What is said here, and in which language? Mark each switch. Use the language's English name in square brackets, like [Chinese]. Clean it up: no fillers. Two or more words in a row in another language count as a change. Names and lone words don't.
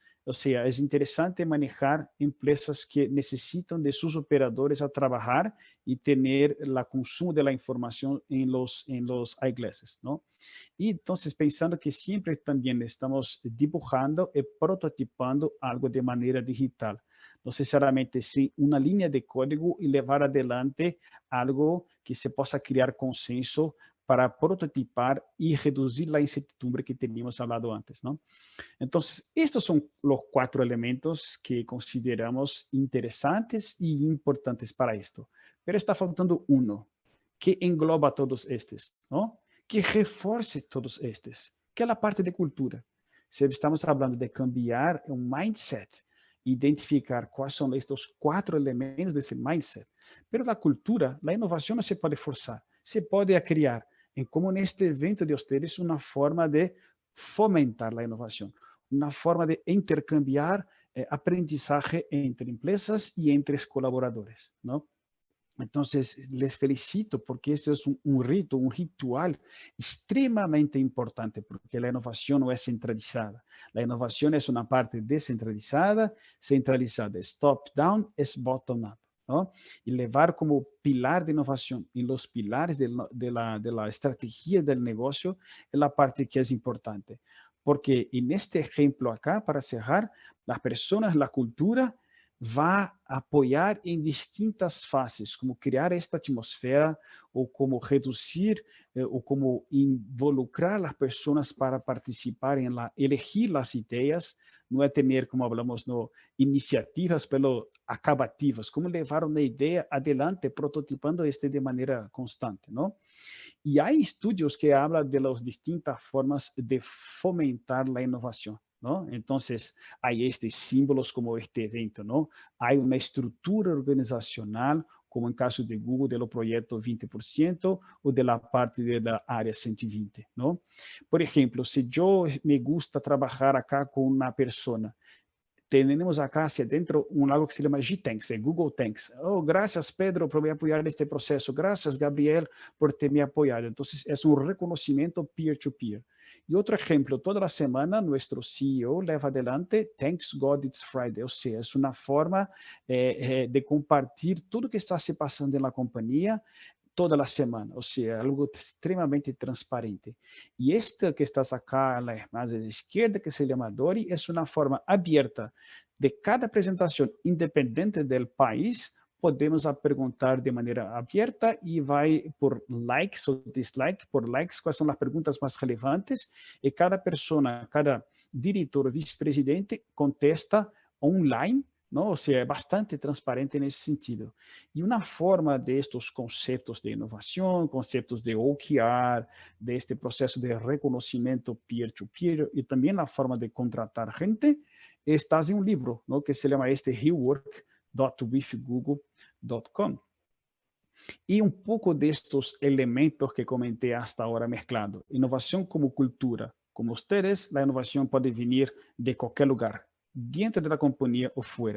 [Spanish] O sea, es interesante manejar empresas que necesitan de sus operadores a trabajar y tener el consumo de la información en los eyeglasses, ¿no? Y entonces, pensando que siempre también estamos dibujando y prototipando algo de manera digital. No necesariamente sí una línea de código y llevar adelante algo que se [Portuguese] possa criar [Spanish] consenso para prototipar y reducir la incertidumbre que teníamos hablado antes, ¿no? Entonces, estos son los 4 elementos que consideramos interesantes y importantes para esto. Pero está faltando uno, que engloba todos estes, ¿no? [Portuguese] Que reforce todos estes, que é a parte de cultura. Se estamos falando de cambiar um mindset, identificar quais são estes 4 elementos desse mindset. Pero a cultura, a inovação não se pode forçar, se pode criar, como neste evento de ustedes, uma forma de fomentar a inovação, uma forma de intercambiar aprendizagem entre empresas e entre colaboradores, não? [Spanish] Entonces, les felicito porque este es un rito, un ritual extremadamente importante, porque la innovación no es centralizada. La innovación es una parte descentralizada, centralizada es top-down, es bottom-up, ¿no? Y llevar como pilar de innovación y los pilares de la estrategia del negocio es la parte que es importante. Porque en este ejemplo acá, para cerrar, las personas, la cultura, [Portuguese] vai apoiar em distintas fases, como criar esta atmosfera, ou como reduzir, ou como involucrar as pessoas para participarem, elegir as ideias, não é ter, como falamos, iniciativas pelo acabativas, como levar uma ideia adelante, prototipando este de maneira constante, não? E há estudos que falam de [Spanish] las distintas formas [Portuguese] de fomentar a inovação, ¿no? [Spanish] Entonces, hay estos símbolos como este evento, ¿no? Hay una estructura organizacional, como en caso de Google, de los proyectos 20% o de la parte de la área 120, ¿no? Por ejemplo, si yo me gusta trabajar acá con una persona, tenemos acá hacia adentro algo que se llama G-Tanks, Google Tanks. Oh, gracias, Pedro, por me apoyar en este proceso. Gracias, Gabriel, por me apoyado. Entonces, es un reconocimiento peer-to-peer. Y otro ejemplo, toda la semana nuestro CEO lleva adelante [English] Thanks God It's Friday, [Spanish] o sea, es una forma de compartir todo lo que está se pasando en la compañía [Portuguese] toda a semana, ou seja, algo extremamente transparente. E esta que está acá na margem esquerda, que se chama Dori, é uma forma aberta de cada apresentação, independente do país, podemos perguntar de maneira aberta e vai por likes ou dislikes, por likes, quais são as perguntas mais relevantes, e cada pessoa, cada diretor ou vice-presidente contesta online, ¿no? [Spanish] O sea, [Portuguese] bastante transparente nesse sentido. E uma forma destes conceitos de inovação, conceitos de OKR, deste processo de reconhecimento peer-to-peer e também a forma de contratar gente, está em um livro, ¿no? Que se chama rework.withgoogle.com. E um pouco destes elementos que comentei hasta agora mesclado. Inovação como cultura. Como ustedes, a inovação pode vir de qualquer lugar, dentro da companhia ou fora.